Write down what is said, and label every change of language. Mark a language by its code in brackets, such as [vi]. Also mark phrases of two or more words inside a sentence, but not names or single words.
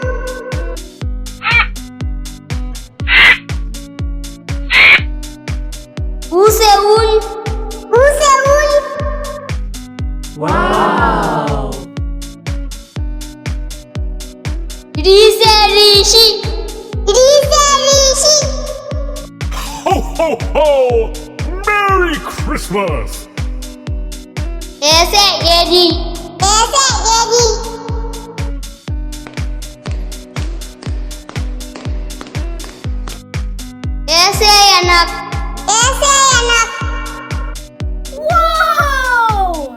[hi] ऊ से ऊन। ऊ से ऊन। वाव! री से ऋषि। री से ऋषि। [en] Ho, ho, ho! Merry Christmas! [hi] ए से एरी। ए से एरी। ए से ऐनक। ए से ऐनक। वाव!